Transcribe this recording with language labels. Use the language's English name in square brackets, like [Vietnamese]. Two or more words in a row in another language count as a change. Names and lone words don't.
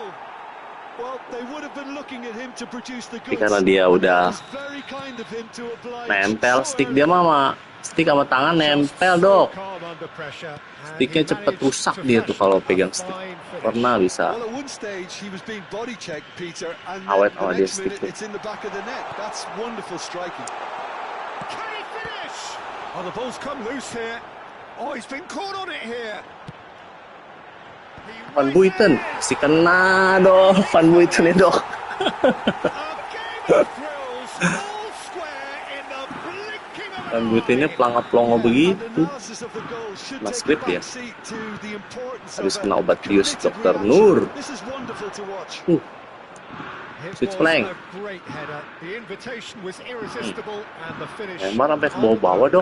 [Indonesian] Tapi karena dia udah nempel stick, dia mah stick sama tangan nempel dok. Sticknya cepet rusak dia tuh kalau pegang stick. Pernah bisa awet sama dia stick tuh. [English] Oh, the ball's come loose here. Oh, he's been caught on it here. [Indonesian] Van Buiten, si kena dong, Van Buiten ya dok. Van Buitennya pelangap-pelongo begitu. Mas skrip ya. Habis kena obat bius Dokter Nur. [English] Switch flank. [Indonesian] Memang sampai ke bawah-bawah dok.